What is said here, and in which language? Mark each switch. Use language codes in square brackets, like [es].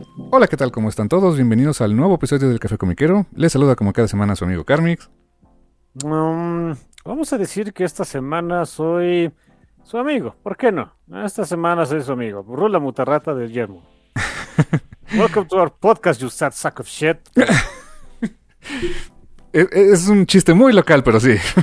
[es] Hola, ¿qué tal? ¿Cómo están todos? Bienvenidos al nuevo episodio del Café Comiquero. Les saluda como cada semana su amigo Carmix. Vamos a decir que esta semana soy su amigo. ¿Por qué no? Esta semana soy su amigo. Rula Mutarrata del Yermo. [en] Welcome to our podcast, you sad sack of shit. [es] Es un chiste muy local, pero sí.